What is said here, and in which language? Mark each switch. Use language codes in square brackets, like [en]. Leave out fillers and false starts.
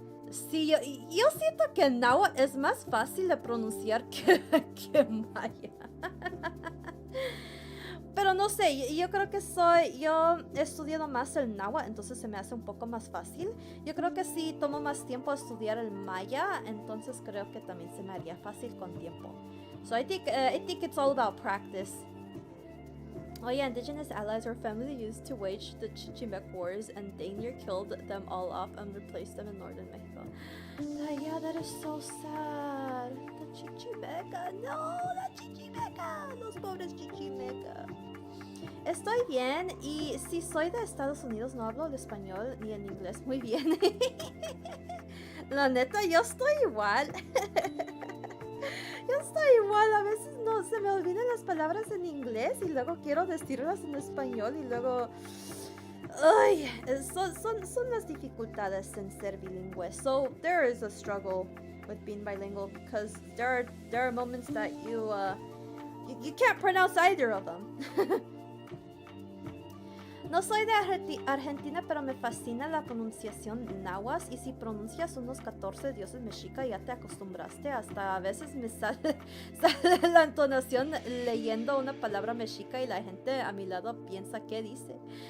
[es] Sí, yo siento que náhuatl es más fácil de pronunciar que maya. Pero no sé, yo creo que yo he estudiado más el náhuatl, entonces se me hace un poco más fácil. Yo creo que si tomo más tiempo a estudiar el maya, entonces creo que también se me haría fácil con tiempo. [en] So I think it's all about practice. Oh yeah, indigenous allies were family used to wage the Chichimec wars, and they near killed them all off and replaced them in northern Mexico. Yeah, that is so sad. The Chichimeca, no, the Chichimeca, [es] los pobres Chichimeca. Estoy bien y si soy de Estados Unidos no hablo el español ni el inglés muy bien. La neta, yo estoy igual. Yo estoy igual, a veces no se me olvidan las palabras en inglés y luego quiero decirlas en español y luego... Ay, son las dificultades en ser bilingüe. [en] So there is a struggle with being bilingual because there are moments that you can't pronounce either of them. [es] No soy de Argentina, pero me fascina la pronunciación náhuatl y si pronuncias unos 14 dioses mexica ya te acostumbraste. Hasta a veces me sale la entonación leyendo una palabra mexica y la gente a mi lado piensa qué dice.